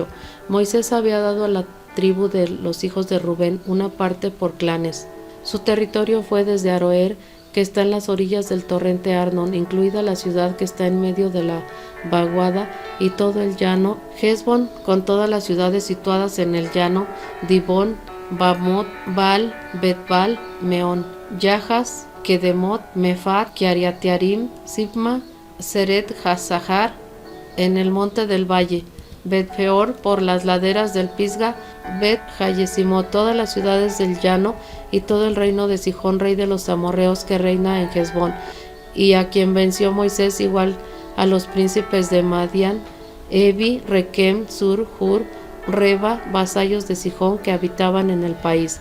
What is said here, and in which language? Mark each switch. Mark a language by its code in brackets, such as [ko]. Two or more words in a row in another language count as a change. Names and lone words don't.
[es] Moisés había dado a la tribu de los hijos de Rubén una parte por clanes. Su territorio fue desde Aroer, que está en las orillas del torrente Arnon, incluida la ciudad que está en medio de la vaguada, y todo el llano, Hesbón, con todas las ciudades situadas en el llano, Dibón, Bamot, Baal, Betbal, Meón, Yahas, Kedemot, Mefat, Kiariatiarim, Sibma, Seret Hasahar, en el monte del valle, Bet-peor, por las laderas del Pisga, Bet-Hayesimot, todas las ciudades del llano, y todo el reino de Sihón, rey de los amorreos, que reina en Hesbón, y a quien venció Moisés, igual a los príncipes de Madián, Evi, Rekem, Sur, Hur, Reba, vasallos de Sihón que habitaban en el país.